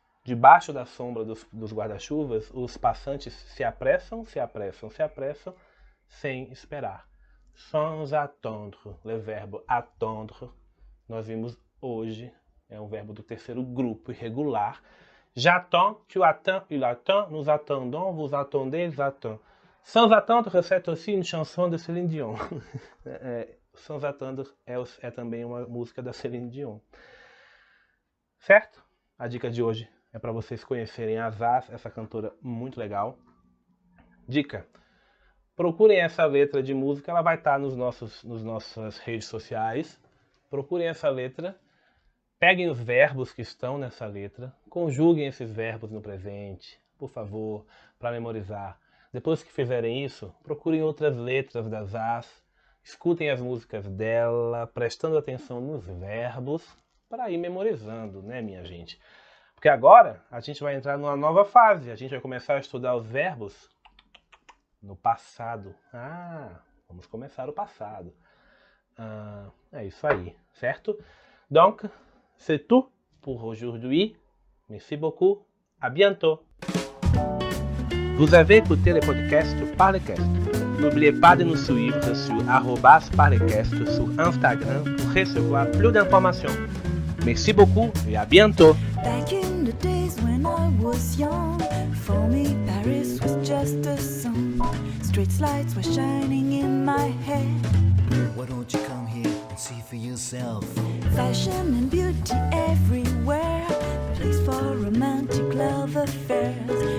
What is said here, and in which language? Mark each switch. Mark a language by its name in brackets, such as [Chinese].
[Portuguese] Debaixo da sombra dos guarda-chuvas, os passantes se apressam, se apressam, se apressam, sem esperar. [French] Sans attendre, le verbe attendre, [Portuguese] nós vimos hoje, é um verbo do terceiro grupo irregular. [French] J'attends, tu attends, il attend, nous attendons, vous attendez, ils attendent. Sans attendre, c'est aussi une chanson de Céline Dion. [Portuguese] Sans attendre é também uma música da Céline Dion. Certo? A dica de hoje é para vocês conhecerem a Zaz, essa cantora muito legal. Dica: procurem essa letra de música, ela vai estar nas nossas redes sociais. Procurem essa letra, peguem os verbos que estão nessa letra, conjuguem esses verbos no presente, por favor, para memorizar. Depois que fizerem isso, procurem outras letras da Zaz, escutem as músicas dela, prestando atenção nos verbos, para ir memorizando, né, minha gente? Porque agora a gente vai entrar numa nova fase, a gente vai começar a estudar os verbos no passado. Vamos começar o passado. É isso aí, certo? [French] Donc, c'est tout pour aujourd'hui. Merci beaucoup. À bientôt. Vous avez écouté le podcast Parlecast. N'oubliez pas de nous suivre sur @parlecast sur Instagram pour recevoir plus d'informations. Merci beaucoup et à bientôt. [English] Back in the days when I was young, for me Paris was just a song. Street lights were shining in my head. Why don't you come here and see for yourself? Fashion and beauty everywhere, place for romantic love affairs.